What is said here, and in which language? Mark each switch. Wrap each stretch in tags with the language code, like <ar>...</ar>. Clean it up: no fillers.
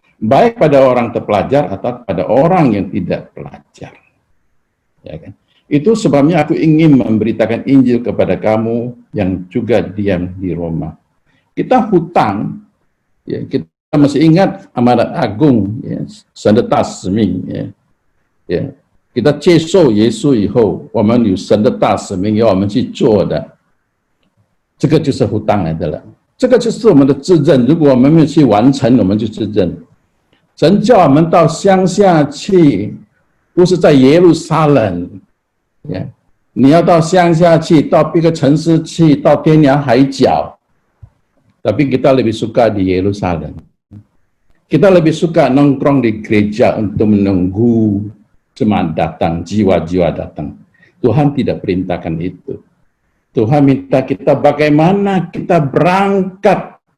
<id>Baik pada orang terpelajar atau pada orang yang tidak pelajar. Ya kan? Itu sebabnya aku ingin memberitakan Injil kepada kamu yang juga diam di Roma. Kita hutang, ya, kita masih ingat amanat agung, ya,</id> <zh>神的大使命,</zh> <id>ya, ya. kita</id> <zh>接受耶稣以后，我们有神的大使命要我们去做的，这个就是hutang来的了。这个就是我们的自认，如果我们没有去完成，我们就自认。神叫我们到乡下去。不是在耶路撒冷，你要到乡下去，到别个城市去，到天涯海角。</zh> <id>Tapi kita lebih suka di Yerusalem. Kita lebih suka nongkrong di gereja untuk menunggu jemaat datang, jiwa-jiwa datang. Tuhan tidak perintahkan itu. Tuhan minta kita bagaimana kita berangkat.</id>